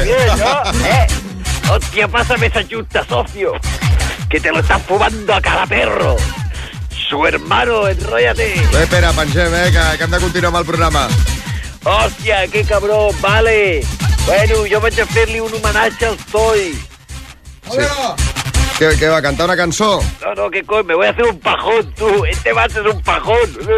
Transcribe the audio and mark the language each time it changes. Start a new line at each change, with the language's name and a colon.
Spanish: ¿Sabías
Catalan: això?
Spanish: Hòstia, pásame esa junta, socio. que te lo estás fumando a cada perro. Su hermano, enróllate.
Catalan: Bé, Pere, pengem, que hem de continuar amb el programa.
Spanish: Hòstia, que cabrón, vale.
Catalan: Bueno, jo vaig a fer-li un homenatge al Toy. A veure, Què va, cantar una cançó?
Spanish: No, que coño, me voy a hacer un pajón, tú. Este vaso es un pajón.